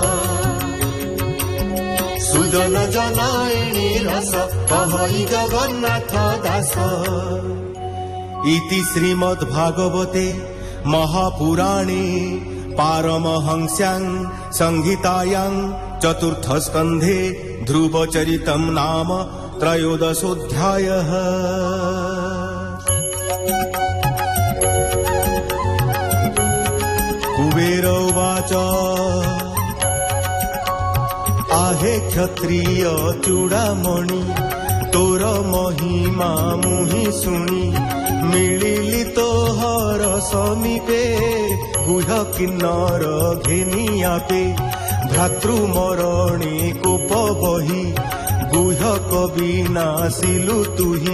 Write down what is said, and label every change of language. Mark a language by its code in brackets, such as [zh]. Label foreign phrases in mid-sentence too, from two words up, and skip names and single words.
[or] ସୁଜନ ଜନ ଏଣେ ରସ କହଇ ଜଗନ୍ନାଥ ଦାସ। [sa] ଇତି ଶ୍ରୀମଦ୍ ଭାଗବତେ ମହାପୁରାଣେ ପାରମହଂସ୍ୟାଂ ସଂହିତାୟାଂ ଚତୁର୍ଥ ସ୍କନ୍ଧେ ଧ୍ରୁବଚରିତମ୍ ନାମ ତ୍ରୟୋଦଶୋऽଧ୍ୟାୟः। [or] କୁବେର ଉବାଚ ଆହେ କ୍ଷତ୍ରିୟ ଚୂଡ଼ାମଣି ତୋର ମହିମା ମୁହି ଶୁଣି। ମିଳିଲି ତୋହର ସମୀପେ ଗୁହ୍ୟ କିନ୍ନର ଘେନି ଆପେ। ଭ୍ରାତୃମରଣେ କୋପ ବହି ଗୁହ୍ୟ କବି ନାଶିଲୁ ତୁହି।